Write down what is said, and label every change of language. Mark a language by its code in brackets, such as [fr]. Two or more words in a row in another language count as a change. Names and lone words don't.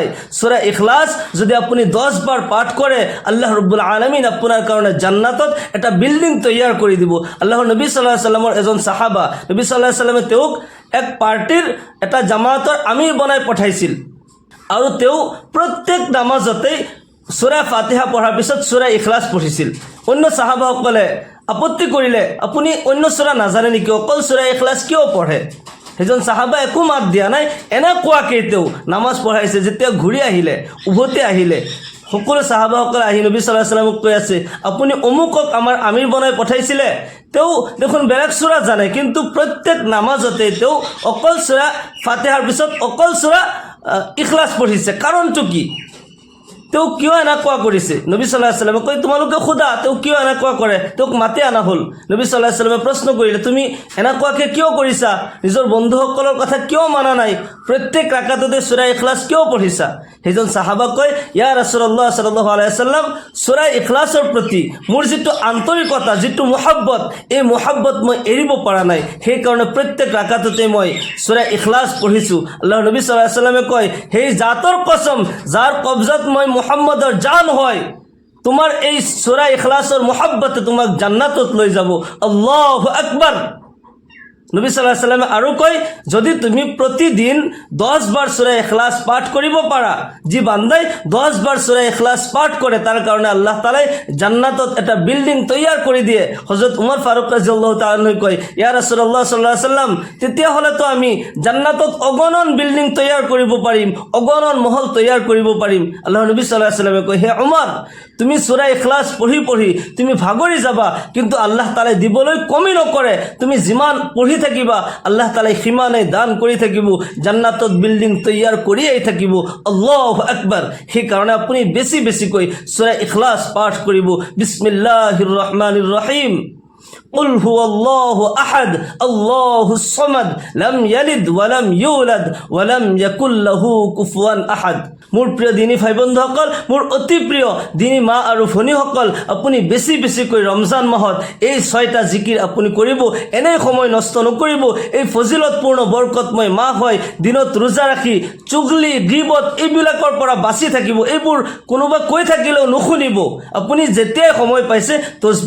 [as] সূরা ইখলাস যদি আপনি 10 বার পাঠ করে, আল্লাহ রাব্বুল আলামিন আপনার কারণে জান্নাতত এটা বিল্ডিং তৈয়ার করে দিব। আল্লাহর নবী [ar] صلى الله عليه وسلم [as] এজন সাহাবা, নবী [ar] صلى الله عليه وسلم [as] তেওঁক এক পাৰ্টিৰ এটা জামাতৰ আমিৰ বনাই পঠাইছিল আৰু তেওঁ প্ৰত্যেক নামাজতেই সূরা ফাতিহা পঢ়াৰ পিছত সূরা ইখলাস পঢ়িছিল। অন্য সাহাবাসকলে আপত্তি কৰিলে, আপুনি অন্য সূরা নাজানে নেকি, অকল সূরা ইখলাস কিয় পঢ়ে? সেইজন সাহাবা একো মাত দিয়া নাই, এনেকুৱাকৈ তেওঁ নামাজ পঢ়াইছে। যেতিয়া ঘূৰি আহিলে, উভতি আহিলে, সকলো সাহাবাসকলে আহি নবী [ar] صلى الله عليه وسلم [as] কৈ আছে, আপুনি অমুকক আমাৰ আমিৰ বনাই পঠাইছিলে। তেওঁ দেখোন বেলেগ সূরা জানে, কিন্তু প্ৰত্যেক নামাজতে তেওঁ অকল সূরা ফাতিহাৰ পিছত অকল সূরা ইখলাস পঢ়িছে। কাৰণটো কি? তেওঁ কিয় এনেকুৱা কৰিছে? নবী [ar] صلى الله عليه وسلم [as] কয়, তোমালোকে সোধা তেওঁ কিয় এনেকুৱা কৰে। তেওঁক মাতি অনা হ'ল। নবী [ar] صلى الله عليه وسلم [as] প্ৰশ্ন কৰিলে, তুমি এনেকুৱাকৈ কিয় কৰিছা? নিজৰ বন্ধুসকলৰ কথা কিয় মানা নাই? প্ৰত্যেক ৰাকাততে সূরা ইখলাস কিয় পঢ়িছা? সেইজন সাহাবা কয়, [ar] يا رسول الله صلى الله عليه وسلم, [as] সূরা ইখলাসৰ প্ৰতি মোৰ যিটো আন্তৰিকতা, যিটো মহব্বত, এই মহব্বত মই এৰিব পৰা নাই। সেইকাৰণে প্ৰত্যেক ৰাকাততে মই সূরা ইখলাস পঢ়িছোঁ। আল্লাহৰ নবী [ar] صلى الله عليه وسلم [as] কয়, সেই জাতৰ কসম যাৰ কবজত মই মুহাম্মদৰ জান হয়, তোমার এই সূরা ইখলাসৰ মহব্বতে তোমাক জান্নাতত লৈ যাব। [ar] الله أكبر. [as] নবী [ar] صلى الله عليه وسلم [as] আৰু কয় যদি তুমি প্ৰতিদিন 10 বাৰ সূরা ইখলাস পাঠ কৰিব পাৰা যি বান্দাই 10 বাৰ সূরা ইখলাস পাঠ কৰে তাৰ কাৰণে আল্লাহ তাআলাই জান্নাতত এটা বিল্ডিং তৈয়াৰ কৰি দিয়ে হযরত উমর ফারুক [ar] رضي الله تعالى [as] কয় [ar] يا رسول الله صلى الله عليه وسلم [as] তেতিয়া হলে তো আমি জান্নাতত অগণন বিল্ডিং তৈয়াৰ কৰিব পাৰিম অগণন মহল তৈয়াৰ কৰিব পাৰিম আল্লাহ নবী [ar] صلى الله عليه [as] সাল্লামে কয় হে উমর তুমি সূরা ইখলাস পঢ়ি তুমি ভাগৰি যাবা কিন্তু আল্লাহ তাআলাই দিবলৈ কমি নকৰে তুমি যিমান পঢ়ি থাকিবা আল্লাহ তাআলাই সিমানে দান কৰি থাকিব জান্নাতত বিল্ডিং তৈয়াৰ কৰিয়েই থাকিব [ar] الله أكبر [as] সেই কাৰণে আপুনি বেছি কৈ সূরা ইখলাস পাঠ কৰিব [ar] بسم الله الرحمن الرحيم قل هو الله أحد الله الصمد لم يلد ولم يولد ولم يكن له كفوا أحد [as] মোৰ প্ৰিয় দিনী ভাই বন্ধুসকল মোৰ অতি প্ৰিয় দিনী মা আৰু ভনীসকল আপুনি বেছি কৈ ৰমজান মাহত এই 6টা জিকিৰ আপুনি কৰিব এনে সময় নষ্ট নকৰিব এই ফজিলতপূৰ্ণ বৰকতময় মাহ হয় দিনত ৰোজা ৰাখি চুগলি গিবত এইবিলাকৰ পৰা বাচি থাকিব এইবোৰ কোনোবা কৈ থাকিলেও নুশুনিব আপুনি যেতিয়াই সময় পাইছে তসবিহ